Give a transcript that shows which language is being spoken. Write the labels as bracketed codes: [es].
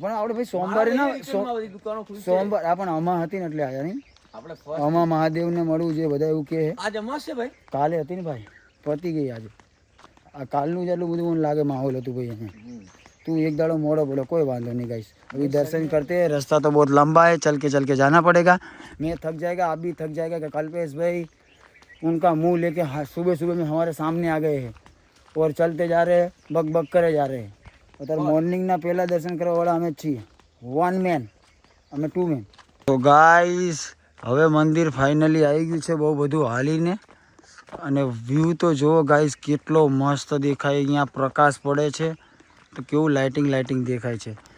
[gu] પણ આપણે ભાઈ સોમવારે ના સોમવાર આ પણ અમા હતી ને એટલે આયા નહીં. અમા મહાદેવ ને મળવું છે બધા એવું કે આજે અમાસ છે ભાઈ. કાલે હતી ને ભાઈ પતી ગઈ આજે. આ કાલનું જ એટલું બધું મને લાગે માહોલ હતું ભાઈ અહીંયા. [hi] तू एक दाड़ो मोड़ो बोलो कोई बात नहीं गाइस. अभी दर्शन करते हैं. रास्ता तो बहुत लंबा है. चल के जाना पड़ेगा. मैं थक जाएगा आप भी थक जाएगा कि कल्पेश भाई उनका मुंह लेके सुबह सुबह में हमारे सामने आ गए हैं और चलते जा रहे हैं बक बक करे जा रहे हैं. [gu] અત્યારે મોર્નિંગના પહેલાં દર્શન કરવાવાળા અમે જ છીએ. 1 મેન અમે 2 મેન. તો ગાઈસ હવે મંદિર ફાઇનલી આવી ગયું છે બહુ બધું હાલીને. અને વ્યૂ તો જુઓ ગાઈસ કેટલો મસ્ત દેખાય. અહીંયા પ્રકાશ પડે છે તો કેવું લાઇટિંગ દેખાય છે.